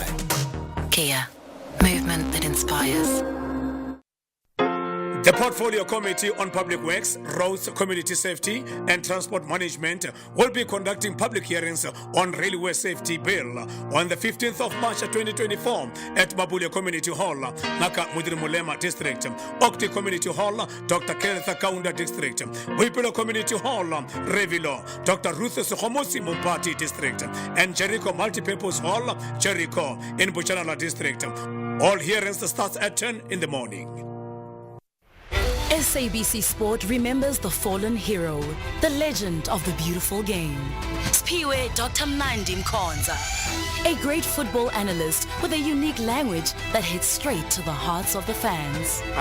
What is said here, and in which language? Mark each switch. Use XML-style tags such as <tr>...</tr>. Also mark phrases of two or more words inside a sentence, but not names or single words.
<en>Kia, movement that inspires. The Portfolio Committee on Public Works, Roads, Community Safety and Transport Management will be conducting public hearings on Railway Safety Bill on the 15th of March 2024 at Mabulia Community Hall, Naka Mudiri Mulema District, Okti Community Hall, Dr. Kenneth Kaunda District, Wipilo Community Hall, Revilo, Dr. Ruth Sohomosi Mumpati District, and Jericho Multipurpose Hall, Jericho in Buchanala District. All hearings start at 10 in the morning. SABC Sport remembers the fallen hero, the legend of the beautiful game. Spiwe Dr. Mnandi Mkhonza, a great football analyst with a unique language that hits straight to the hearts of the fans.</en>